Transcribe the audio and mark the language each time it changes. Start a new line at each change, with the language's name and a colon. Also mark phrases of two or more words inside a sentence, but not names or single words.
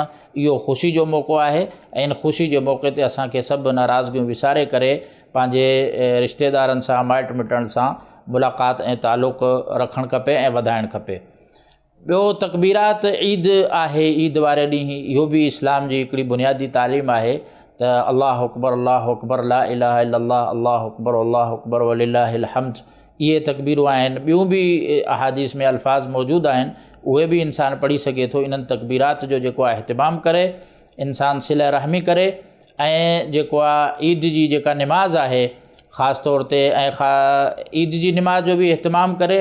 Sindhi: इहो ख़ुशी जो मौक़ो आहे ऐं इन ख़ुशी जे मौक़े ते असांखे सभु नाराज़गियूं विसारे करे पंहिंजे रिश्तेदारनि सां माइट मिटनि सां मुलाक़ात ऐं तालुक़ रखणु खपे ऐं वधाइणु खपे। ॿियो तकबीरात ईद आहे, ईद वारे ॾींहुं इहो बि इस्लाम जी हिकिड़ी बुनियादी तालीम आहे त
Arabic: الله أكبر لا إله إلا الله الله أكبر ولله الحمد,
Sindhi: इहे तकबीरूं आहिनि। ॿियूं बि अहादीस में अल्फाज़ मौजूदु आहिनि, उहे बि इंसानु पढ़ी सघे थो। इन्हनि तकबीरात जो जेको आहे अहतमाम करे, इंसानु सिला रहमी करे ऐं जेको आहे ईद जी जेका निमाज़ आहे ख़ासि तौर ते ऐं ईद जी निमाज़ जो बि अहतमाम करे।